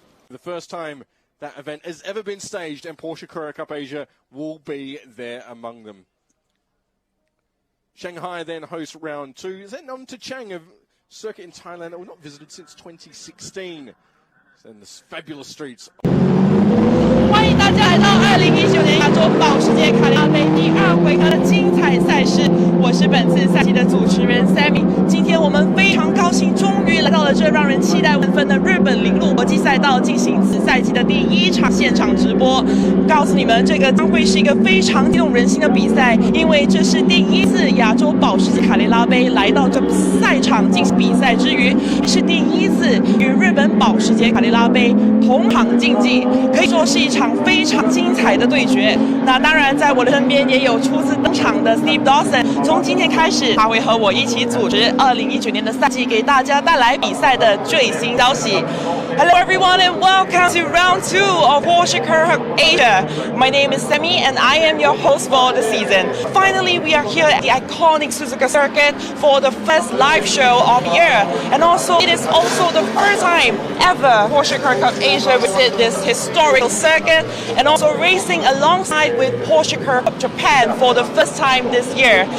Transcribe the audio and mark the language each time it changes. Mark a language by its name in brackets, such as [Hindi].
[English] The first time that event has ever been staged, and Porsche Carrera Cup Asia will be there among them. Shanghai then hosts round 2. Is that Nam To Chang, a circuit in Thailand that we've not visited since 2016? And the fabulous streets. [Chinese] 欢迎大家来到2019年亚洲保时捷卡雷拉杯第2回合的精彩赛事。我是本次赛季的主持人 Sammie。今天我们非常高兴，终于来到了这让人期待万分的日本铃鹿国际赛道，进行此赛季的第1场现场直播。告诉你们，这个将会是一个非常激动人心的比赛，因为这是第1次亚洲保时捷卡雷拉杯来到这赛场进行比赛之余，是第1次与日本保时捷卡雷拉杯同场竞技，可以说是一场非常精彩的对决。那当然，在我的身边也有初次登场的 Steve Dawson。从今天开始，他会和我一起组织2019年的赛季，给大家带来比赛的最新消息。 [English] Hello everyone and welcome to round 2 of Porsche Carrera Asia. My name is Sammie and I am your host for the season. Finally, we are here at the iconic Suzuka circuit for the first live show of the year. And also, it is also the first time ever Porsche Carrera Cup Asia visit this historical circuit, and also racing alongside with Porsche Carrera Cup Japan for the first time this year.